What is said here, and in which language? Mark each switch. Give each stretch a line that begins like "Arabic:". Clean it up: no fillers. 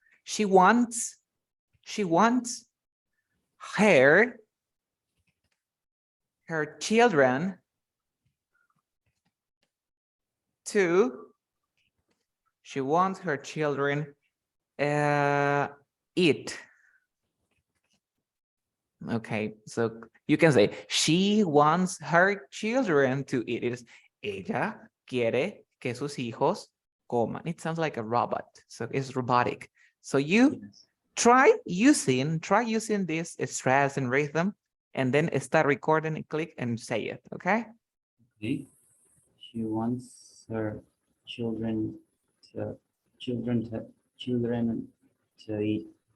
English: She wants her children to, she wants her children eat. Okay, so you can say she wants her children to eat. It is
Spanish: ella quiere que sus hijos coman.
English: It sounds like a robot, so it's robotic. So you Yes. try using this stress and rhythm, and then start recording and click and say it. Okay. Okay. She wants her children to children to children to eat.